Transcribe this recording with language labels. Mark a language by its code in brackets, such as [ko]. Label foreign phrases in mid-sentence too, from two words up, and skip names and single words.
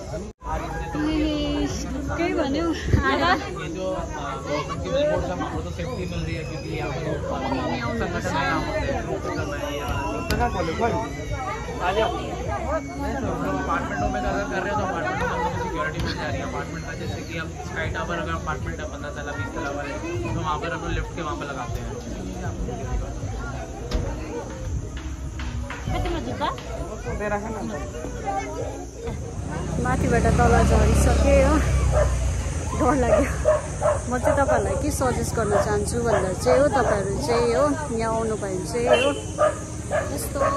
[ne] केही भन्यो आएर [hi] अपार्टमेंटों में अगर कर रहे हो तो अपार्टमेंटों में सिक्योरिटी मिल जा रही है अपार्टमेंट का जैसे कि हम स्काई टावर अगर अपार्टमेंट है 15 तला 20 तला वाले तो वहाँ पर हम लिफ्ट के वहाँ पर लगाते हैं [ne] माथिबाट तल झरिसके हो डर लाग्यो म चाहिँ तपाईँहरूलाई के सजेस्ट गर्न चाहन्छु भन्दा चाहिँ हो तपाईँहरू चाहिँ हो यहाँ आउनु भयो भने चाहिँ हो यस्तो